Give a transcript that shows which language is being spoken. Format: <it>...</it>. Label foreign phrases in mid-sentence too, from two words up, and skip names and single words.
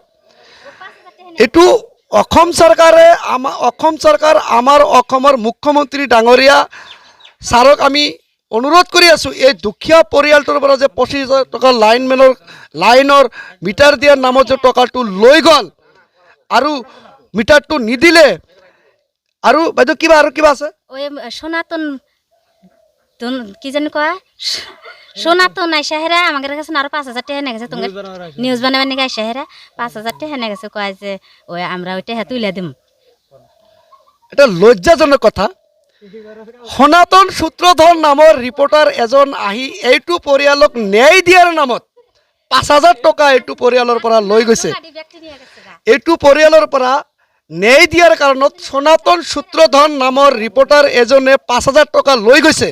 <as>এইটো অসম চৰকাৰ আমাৰ অসমৰ মুখ্যমন্ত্ৰী ডাঙৰীয়া ছাৰক আমি অনুৰোধ কৰি আছোঁ, এই দুখীয়া পৰিয়ালটোৰ পৰা যে 25,000 টকা লাইনৰ মিটাৰ দিয়াৰ নামত যে টকাটো লৈ গ'ল আৰু মিটাৰটো নিদিলে, আৰু বাইদেউ কিবা আছে</as> <bn>ওই সনাতন কি জানি কয়, সনাতন আইসা হেরা আমাদের কাছে আরো 5,000 টাকা হেনে গেছে। তোমার নিউজ বানাবার নাকি আইসা হেরা 5,000 টাকা হেনে গেছে, কয় যে ওই আমরা ওইটা তুলে দিম। এটা লজ্জাজনক কথা।</bn> <as>সনাতন সূত্ৰধৰ নামৰ ৰিপৰ্টাৰ এজন আহি এইটো পৰিয়ালক ন্যায় দিয়াৰ নামত 5,000 টকা এইটো পৰিয়ালৰ পৰা লৈ গৈছে। এইটো পৰিয়ালৰ পৰা ন্যায় দিয়াৰ কাৰণত সনাতন সূত্ৰধৰ নামৰ ৰিপৰ্টাৰ এজনে 5,000 টকা লৈ গৈছে।</as>